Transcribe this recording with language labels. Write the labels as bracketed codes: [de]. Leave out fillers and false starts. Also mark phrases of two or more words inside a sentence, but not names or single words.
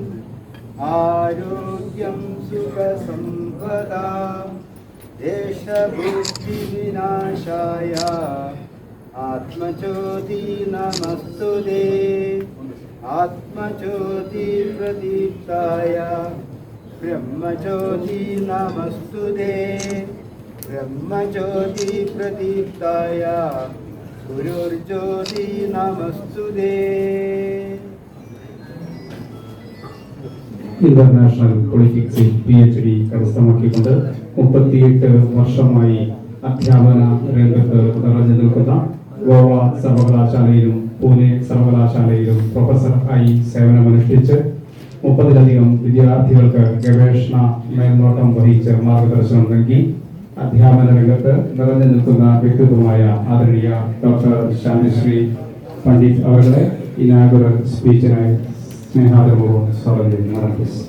[sa] आरोग्यं सुखसम्पदा देशभुक्तिविनाशाय आत्मज्योति नमस्तुते आत्मज्योति प्रदीप्ताय ब्रह्मज्योति नमस्तुते ब्रह्मज्योति प्रदीप्ताय गुरुर्ज्योति नमस्तुते. [en] International Politics [ml] PhD കരസ്ഥമാക്കിക്കൊണ്ട് 38 വർഷമായി അധ്യാപന രംഗത്ത് നിറഞ്ഞു നിൽക്കുന്ന ഗോവ സർവകലാശാലയിലും പൂനെ സർവകലാശാലയിലും പ്രൊഫസർ ആയി സേവനമനുഷ്ഠിച്ച് 30-ലധികം വിദ്യാർത്ഥികൾക്ക് ഗവേഷണ മേൽനോട്ടം വഹിച്ച് മാർഗദർശനം നൽകി അധ്യാപന രംഗത്ത് നിറഞ്ഞു നിൽക്കുന്ന വ്യക്തിത്വമായ ആദരണീയ ഡോക്ടർ ശാന്തിശ്രീ പണ്ഡിറ്റ് അവരുടെ [en] inaugural speech [ml] സ്നേഹാദരപൂർവ്വം സ്വാഗതം ചെയ്യുന്നു.